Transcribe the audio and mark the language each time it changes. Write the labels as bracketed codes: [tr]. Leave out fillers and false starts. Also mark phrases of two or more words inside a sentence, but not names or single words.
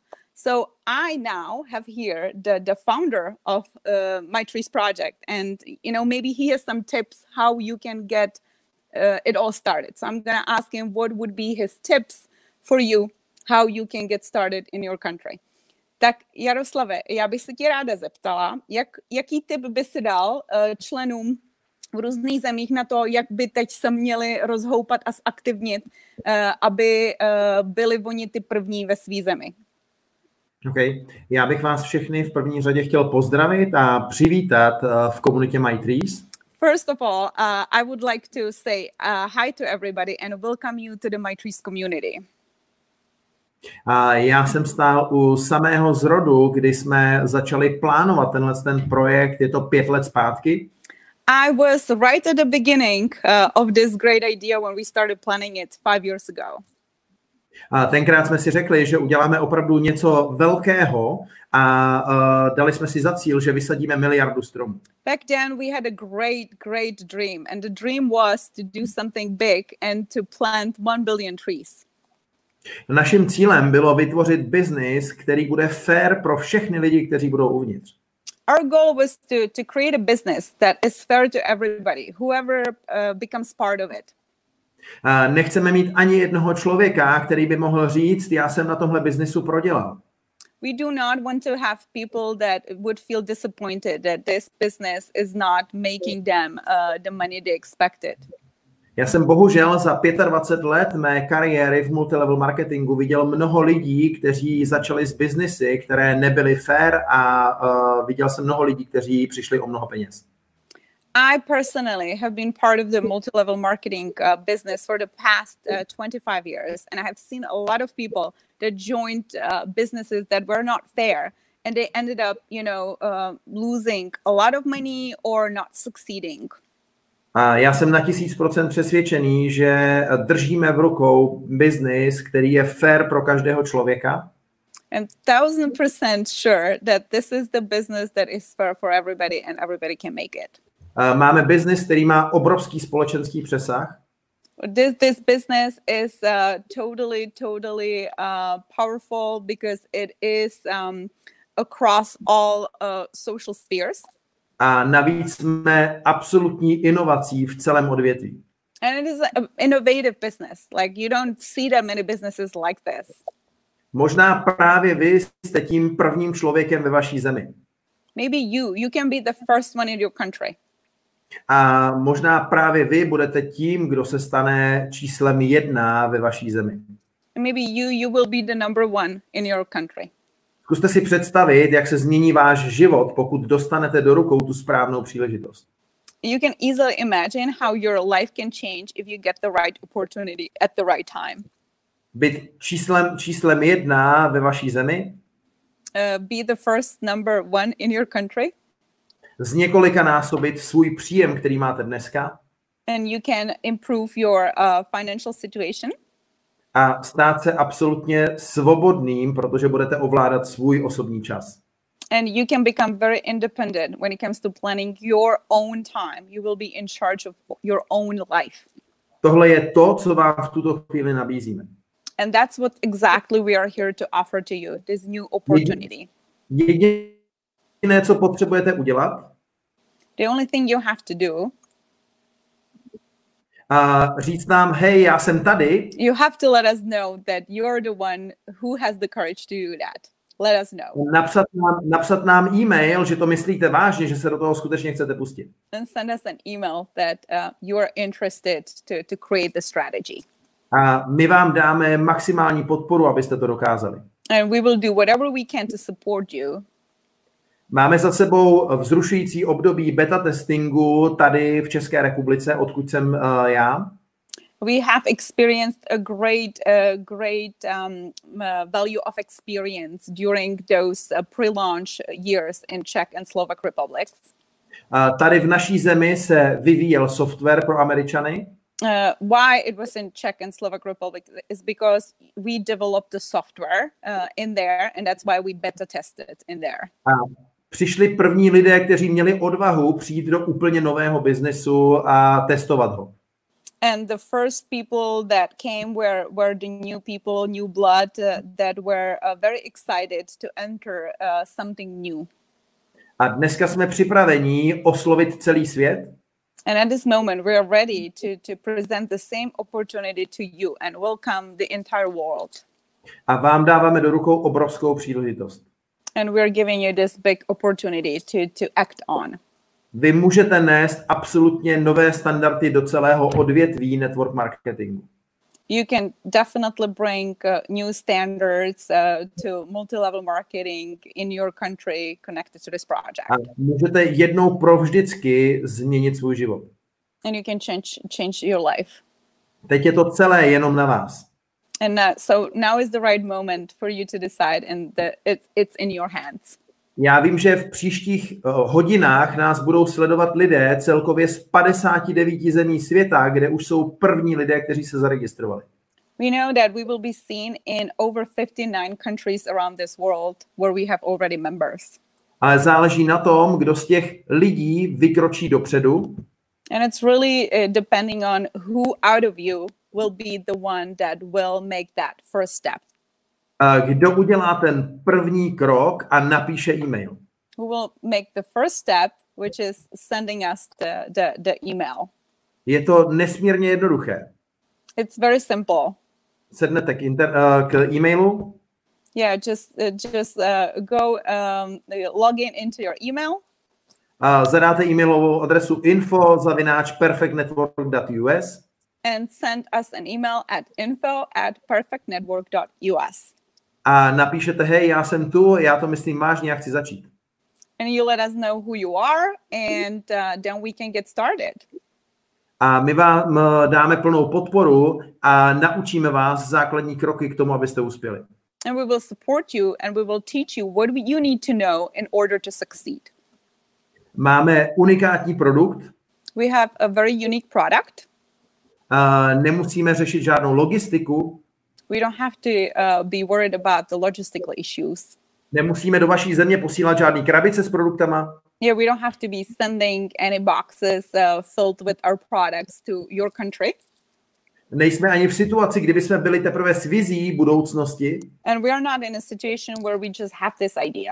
[en] So I now have here the founder of MyTrees project, and maybe he has some tips how you can get it all started. So I'm gonna ask him what would be his tips for you, how you can get started in your country. [cs] Tak Jaroslave, já bych se tě ráda zeptala, jaký tip by si dal členům v různých zemích na to, jak by teď se měli rozhoupat a zaktivnit, aby byli oni ty první ve své zemi. Okay. Já bych vás všechny v první řadě chtěl pozdravit a přivítat v komunitě MyTrees. [en] First of all, I would like to say hi to everybody and welcome you to the MyTrees community. [cs] Já jsem stál u samého zrodu, kdy jsme začali plánovat ten projekt, je to 5 let zpátky. [en] I was right at the beginning of this great idea when we started planning it 5 years ago. [cs] Tenkrát jsme si řekli, že uděláme opravdu něco velkého a dali jsme si za cíl, že vysadíme 1 miliardu stromů. [en] Back then we had a great dream, and the dream was to do something big and to plant 1 billion trees. [cs] Naším cílem bylo vytvořit biznis, který bude fair pro všechny lidi, kteří budou uvnitř. [en] Our goal was to create a business that is fair to everybody, whoever becomes part of it. [cs] Nechceme mít ani jednoho člověka, který by mohl říct, já jsem na tomhle biznisu prodělal. [en] We do not want to have people that would feel disappointed that this business is not making them the money they expected. [cs] Já jsem bohužel za 25 let mé kariéry v multilevel marketingu viděl mnoho lidí, kteří začali s biznesy, které nebyly fair, a viděl jsem mnoho lidí, kteří přišli o mnoho peněz. [en] I personally have been part of the multi-level marketing business for the past 25 years, and I have seen a lot of people that joined businesses that were not fair, and they ended up, losing a lot of money or not succeeding. [cs] Já jsem na 1000% přesvědčený, že držíme v rukou biznis, který je fair pro každého člověka. [en] And 1000% sure that this is the business that is fair for everybody and everybody can make it. [cs] Máme biznis, který má obrovský společenský přesah. [en] This business is totally powerful because it is across all social spheres. [cs] A navíc jsme absolutní inovací v celém odvětví. [en] And it is an innovative business. Like you don't see that many businesses like this. [cs] Možná právě vy jste tím prvním člověkem ve vaší zemi. [en] Maybe you can be the first one in your country. [cs] A možná právě vy budete tím, kdo se stane číslem 1 ve vaší zemi. [en] And maybe you will be the number 1 in your country. [cs] Zkuste si představit, jak se změní váš život, pokud dostanete do rukou tu správnou příležitost. [en] You can easily imagine how your life can change if you get the right opportunity at the right time. [cs] Být číslem 1 ve vaší zemi. [en] Be the first number 1 in your country. [cs] Z několika násobit svůj příjem, který máte dneska. [en] And you can improve your financial situation. [cs] A stát se absolutně svobodným, protože budete ovládat svůj osobní čas. [en] And you can become very independent when it comes to planning your own time. You will be in charge of your own life. [cs] Tohle je to, co vám v tuto chvíli nabízíme. [en] And that's what exactly we are here to offer to you, this new opportunity. [cs] Jediné, co potřebujete udělat, [en] the only thing you have to do, [cs] a říct nám, hej, já jsem tady. [en] You have to let us know that you're the one who has the courage to do that. Let us know. [cs] Napsat nám e-mail, že to myslíte vážně, že se do toho skutečně chcete pustit. [en] And send us an email that you are interested to create the strategy. [cs] A my vám dáme maximální podporu, abyste to dokázali. [en] And we will do whatever we can to support you. [cs] Máme za sebou vzrušující období [en] beta testingu [cs] tady v České republice, odkud jsem já. [en] We have experienced a great value of experience during those pre-launch years in Czech and Slovak republics. [cs] Tady v naší zemi se vyvíjel software pro Američany. [en] Why it was in Czech and Slovak Republic is because we developed the software in there, and that's why we beta tested in there. [cs] Přišli první lidé, kteří měli odvahu přijít do úplně nového biznesu a testovat ho. [en] And the first people that came were the new people, new blood that were very excited to enter something new. [cs] A dneska jsme připraveni oslovit celý svět. [en] And at this moment, we are ready to present the same opportunity to you and welcome the entire world. [cs] A vám dáváme do rukou obrovskou příležitost. [en] And we are giving you this big opportunity to act on. [cs] Vy můžete nést absolutně nové standardy do celého odvětví [en] network marketingu. You can definitely bring new standards to multi-level marketing in your country connected to this project. [cs] A můžete jednou provždycky změnit svůj život. [en] And you can change your life. [cs] Teď je to celé jenom na vás. [en] And so now is the right moment for you to decide, and it's in your hands. [cs] Já vím, že v příštích hodinách nás budou sledovat lidé celkově z 59 zemí světa, kde už jsou první lidé, kteří se zaregistrovali. [en] We know that we will be seen in over 59 countries around this world where we have already members. [cs] Ale záleží na tom, kdo z těch lidí vykročí dopředu. [en] And it's really depending on who out of you will be the one that will make that first step. [cs] Kdo udělá ten první krok a napíše e-mail? [en] Who will make the first step, which is sending us the email. [cs] Je to nesmírně jednoduché. [en] It's very simple. [cs] Sednete k e-mailu. [en] Yeah, just go log into your email. [cs] Zadáte e-mailovou adresu info@perfectnetwork.us [en] and send us an email at info@perfectnetwork.us. [cs] A napíšete, hej, já jsem tu, já to myslím vážně, já chci začít. [en] And you let us know who you are, and then we can get started. [cs] A my vám dáme plnou podporu a naučíme vás základní kroky k tomu, abyste uspěli. [en] And we will support you and we will teach you what you need to know in order to succeed. [cs] Máme unikátní produkt. [en] We have a very unique product. [cs] Nemusíme řešit žádnou logistiku. [en] We don't have to be worried about the logistical issues. [cs] Nemusíme do vaší země posílat žádný krabice s produktama. [en] Yeah, we don't have to be sending any boxes filled with our products to your country. [cs] Nejsme ani v situaci, kdyby jsme byli teprve s vizí budoucnosti. [en] And we are not in a situation where we just have this idea.